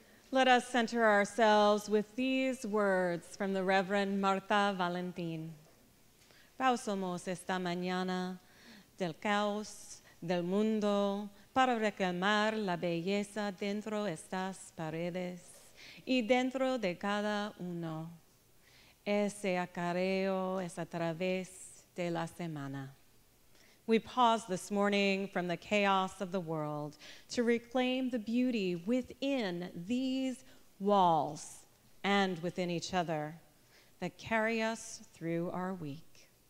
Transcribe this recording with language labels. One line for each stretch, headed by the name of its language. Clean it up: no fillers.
English: Let us center ourselves with these words from the Reverend Marta Valentin.
Spanish: Pausamos esta mañana del caos del mundo para reclamar la belleza dentro de estas paredes y dentro de cada uno. Ese acarreo es a través de la semana.
English: We pause this morning from the chaos of the world to reclaim the beauty within these walls and within each other that carry us through our week.